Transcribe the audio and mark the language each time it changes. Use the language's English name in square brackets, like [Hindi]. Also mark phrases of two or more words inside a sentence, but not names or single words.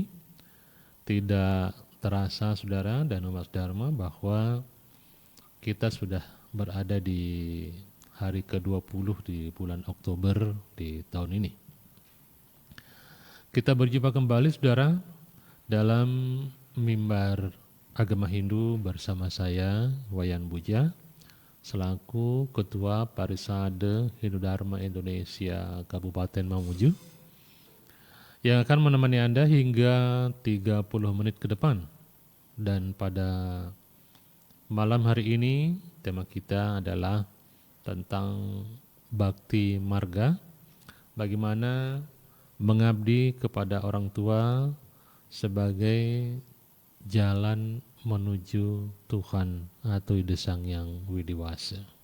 [Indonesian] Tidak terasa saudara dan umat Dharma bahwa kita sudah berada di hari ke-20 di bulan Oktober di tahun ini. Kita berjumpa kembali saudara dalam mimbar agama Hindu bersama saya Wayan Buja selaku Ketua Parisade Hindu Dharma Indonesia Kabupaten Mamuju yang akan menemani Anda hingga 30 menit ke depan. Dan pada malam hari ini tema kita adalah tentang Bhakti Marga, bagaimana mengabdi kepada orang tua sebagai jalan menuju Tuhan atau Ide Sang Yang Widiwasa.